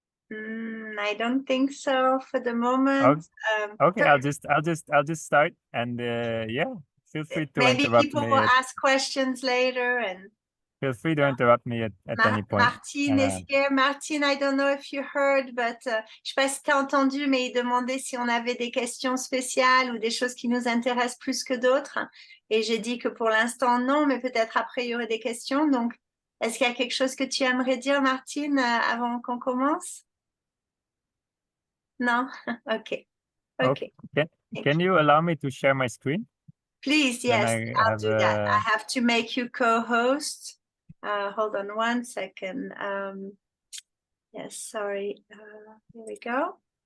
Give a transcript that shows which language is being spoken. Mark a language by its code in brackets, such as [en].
[en] I don't think so for the moment. Okay, I'll just start, and yeah, feel free to maybe interrupt people me. will ask questions later, and Feel free to interrupt me at any point. Martine is here. [fr] Martine, [en] I don't know if you heard, but [fr] je sais pas si tu as entendu, mais il demandait si on avait des questions spéciales ou des choses qui nous intéressent plus que d'autres. Et j'ai dit que pour l'instant, non, mais peut-être après, il y aurait des questions. Donc, est-ce qu'il y a quelque chose que tu aimerais dire, Martine, avant qu'on commence? Non? Okay. [en] Okay. Can you allow me to share my screen? Please, yes, I'll do that. I have to make you co-host. Hold on one second. Yes, sorry. Here we go.